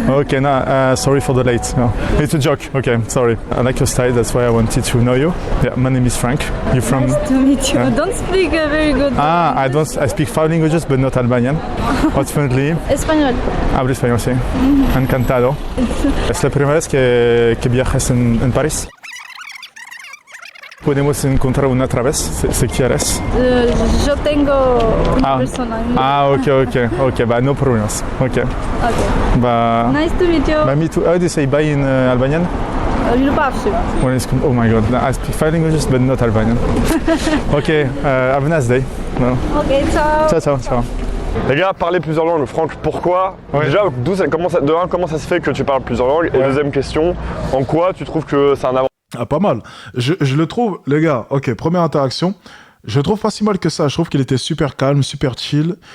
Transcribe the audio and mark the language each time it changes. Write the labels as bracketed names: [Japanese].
[English] Okay, no, sorry for the late. No. It's a joke. Okay, sorry. I like your style. That's why I wanted to know you. Yeah, my name is Frank. You from? Nice to meet you. Don't speak very good. Ah, I speak 5 languages, but not Albanian. What's friendly? [Spanish] Español. Hablo español, sí. Encantado. Es la primera vez que viajas en París. Podemos encontrar una otra vez, si quieres. Yo tengo una persona. [English] Ah, ok, bah no problems. Ok. Okay. Bah. Nice to meet you. Bah, me too. How do you say bye in Albanian? Ljubav. Oh my god, I speak 5 languages but not Albanian. Ok, have a nice day. No. Ok, ciao. Ciao. [French] Les gars, parler plusieurs langues, Franck, pourquoi? Ouais. Déjà, comment ça se fait que tu parles plusieurs langues? Et deuxième question, en quoi tu trouves que c'est un avantage? Ah, pas mal. Je le trouve, les gars, ok, première interaction. Je le trouve pas si mal que ça. Je trouve qu'il était super calme, super chill.